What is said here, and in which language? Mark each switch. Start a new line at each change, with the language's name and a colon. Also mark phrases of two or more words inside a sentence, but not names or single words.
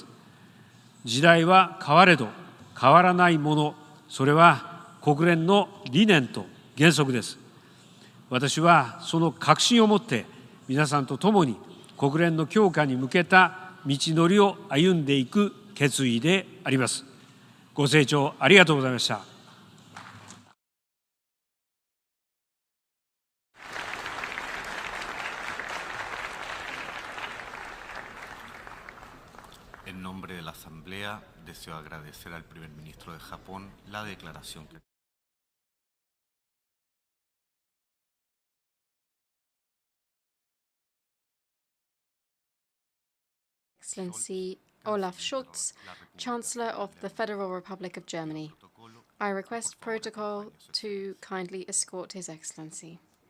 Japanese: 時代は変われど変わらないもの、それは国連の理念と原則です。私はその確信を持って皆さんと共に国連の強化に向けた道のりを歩んでいく決意であります。ご清聴ありがとうございました。
Spanish: En nombre de la Asamblea, deseo agradecer al primer ministro de Japón la declaración que...
English: Excellency Olaf Scholz, Chancellor of the Federal Republic of Germany. I request protocol to kindly escort His Excellency.